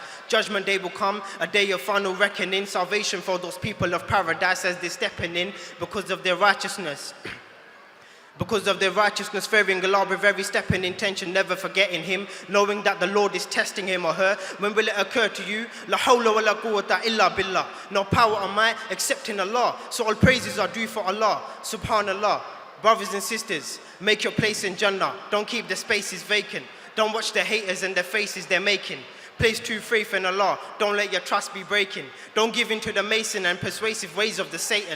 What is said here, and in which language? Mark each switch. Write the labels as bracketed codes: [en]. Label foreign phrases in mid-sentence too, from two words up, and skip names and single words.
[en] Judgment day will come, a day of final reckoning. Salvation for those people of paradise as they're stepping in because of their righteousness. Because of their righteousness, fearing Allah with every step in intention, never forgetting Him, knowing that the Lord is testing him or her. When will it occur to you? [ar] لا حول ولا قوة إلا بالله. [en] No power or might except in Allah. So all praises are due for Allah. Subhanallah. Brothers and sisters, make your place in Jannah. Don't keep the spaces vacant. Don't watch the haters and the faces they're making. Place true faith in Allah. Don't let your trust be breaking. Don't give in to the mason and persuasive ways of the Satan.